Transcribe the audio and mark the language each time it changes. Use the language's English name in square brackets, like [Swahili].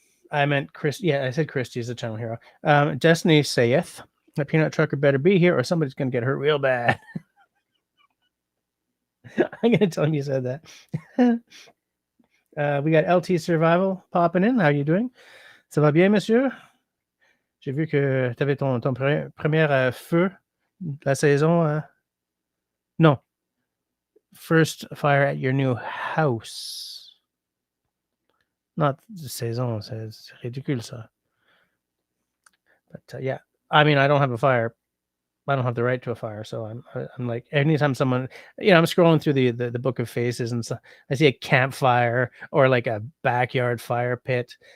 [English] I meant Chris. Yeah, I said Christy is a channel hero. Destiny saith that peanut trucker better be here, or somebody's gonna get hurt real bad. I'm gonna tell him you said that. We got LT Survival popping in. How are you doing? [French] Ça va bien, monsieur? J'ai vu que tu avais ton premier feu de la saison. Non. [English] First fire at your new house. Not the saison. [French] C'est ridicule, ça. [English] But yeah, I mean, I don't have a fire. I don't have the right to a fire. So I'm like, anytime someone, I'm scrolling through the book of faces and so I see a campfire or like a backyard fire pit.